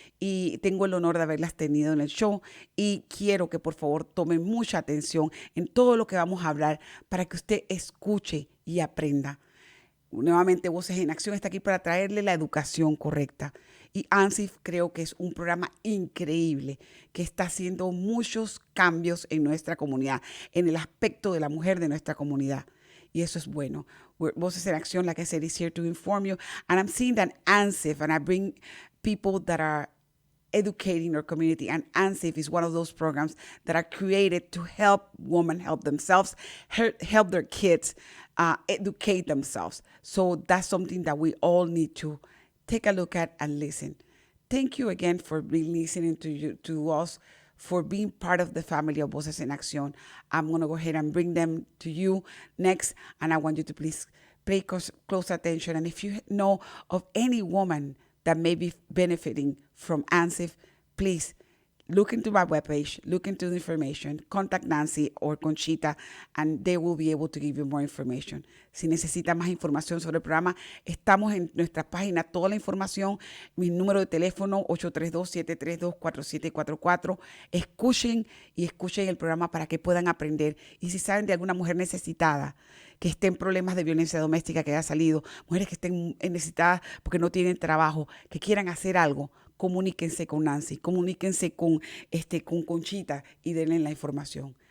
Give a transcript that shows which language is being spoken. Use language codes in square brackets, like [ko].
[es] Y tengo el honor de haberlas tenido en el show, y quiero que por favor tomen mucha atención en todo lo que vamos a hablar para que usted escuche y aprenda. Nuevamente, Voces en Acción está aquí para traerle la educación correcta. Y AMSIF creo que es un programa increíble que está haciendo muchos cambios en nuestra comunidad, en el aspecto de la mujer de nuestra comunidad. Y eso es bueno. [en] Voces en Acción, like I said, is here to inform you. And I'm seeing that AMSIF, and I bring people that are educating our community, and AMSIF is one of those programs that are created to help women help themselves, help their kids, educate themselves. So that's something that we all need to take a look at and listen. Thank you again for being listening to us, for being part of the family of Voces en Acción. I'm going to go ahead and bring them to you next, and I want you to please pay close attention. And if you know of any woman that may be benefiting from AMSIF, please look into my webpage, look into the information, contact Nancy or Conchita, and they will be able to give you more information. [es] Si necesita más información sobre el programa, estamos en nuestra página, toda la información, mi número de teléfono 832-732-4744. Escuchen el programa para que puedan aprender. Y si saben de alguna mujer necesitada, que esté en problemas de violencia doméstica, que haya salido, mujeres que estén necesitadas porque no tienen trabajo, que quieran hacer algo, comuníquense con Nancy, comuníquense con Conchita y denle la información.